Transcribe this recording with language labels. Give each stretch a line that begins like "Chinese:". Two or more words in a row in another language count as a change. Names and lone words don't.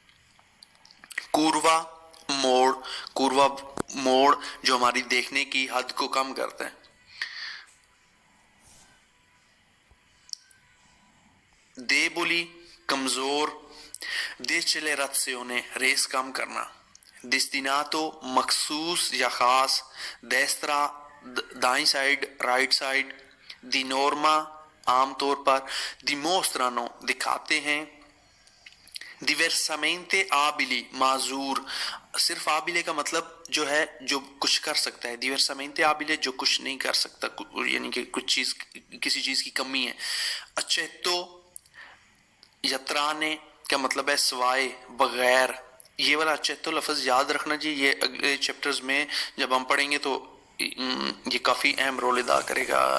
Hindi: curva मोड़ जो हमारी देखने की हद को कम करता है, deboli कमजोर, decelerazione रेस कम करना, destinato मखसूस या खास, destra दाईं साइड राइट साइड,
Italian: di norma
Hindi: आम तौर पर, dimostrano दिखाते हैं,
Italian: diversamente abili
Hindi: माजूर, सिर्फ आबिले का मतलब जो है जो कुछ कर सकता है,
Italian: diversamente abile
Hindi: जो कुछ नहीं कर सकता, यानी कि कुछ चीज किसी चीज की कमी है, accetto यत्राने का मतलब है सिवाय बगैर, ये वाला accetto लफ्ज याद रखना जी, ये अगले चैप्टर्स में जब हम पढ़ेंगे तो ये काफी अहम रोल अदा करेगा।